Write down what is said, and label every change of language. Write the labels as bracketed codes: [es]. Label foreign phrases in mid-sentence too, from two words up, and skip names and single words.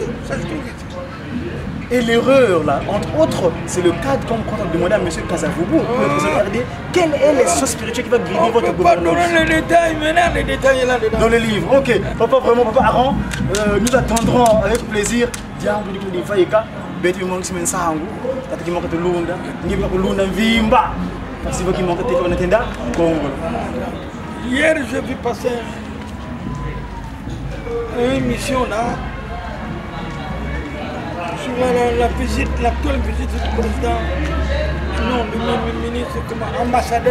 [fr] C'est ce qu'il dit. Et l'erreur, là, entre autres, c'est le cadre comme quand on demandait à M. Kasavubu, le président RD, quelle est l'essence spirituelle qui va guider votre gouvernement? On peut pas donner les détails, maintenant les détails là dedans. Dans les livres, ok. Papa, vraiment, papa Aran, nous attendrons avec plaisir. Diambo di Faïka, Betty Monksman Sangu, Tati Mokato Lunda, Niba Lunda Vimba, parce que qui manque de Téléphone Congo. Hier, j'ai vu passer une émission là. Sur l'actuelle visite du président, non, le ministre, ambassadeur.